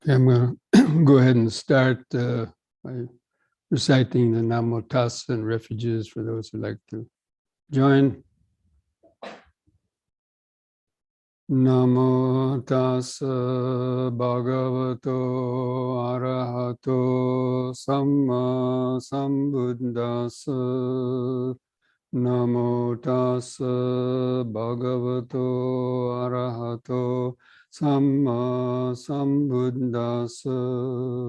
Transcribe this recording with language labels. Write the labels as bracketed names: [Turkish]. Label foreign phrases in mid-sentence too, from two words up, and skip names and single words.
[English] Okay, I'm going to go ahead and start by reciting the Namo Tassa and refuges for those who like to join. [Pali] Namo Tassa Bhagavato Arahato Samma Sambuddhassa. Namo Tassa Bhagavato Arahato Samma Sambuddhassa.